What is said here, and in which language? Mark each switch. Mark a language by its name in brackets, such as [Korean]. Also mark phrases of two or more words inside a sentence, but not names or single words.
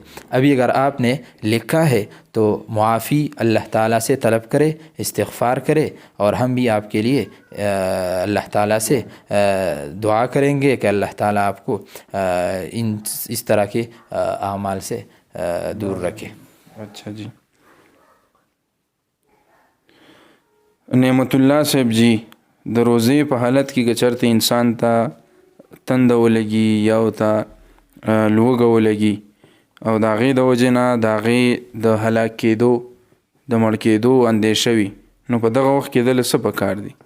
[Urdu] ابھی اگر آپ نے لکھا ہے تو معافی اللہ تعالیٰ سے طلب کرے، استغفار کرے، اور ہم بھی آپ کے لیے اللہ تعالیٰ سے دعا کریں گے کہ اللہ تعالیٰ آپ کو اس طرح کے اعمال سے دور رکھے. اچھا جی. [Pashto] نعمت الله صاحب جی د روزې په حالت کې که چېرته انسان ته تنده ولګي یا ورته لوږه ولګي او د هغې د وجې نه د هغې د هلاک کېدو د مړ کېدو اندېشه وي نو په دغه وخت کې دله څه پکار دي؟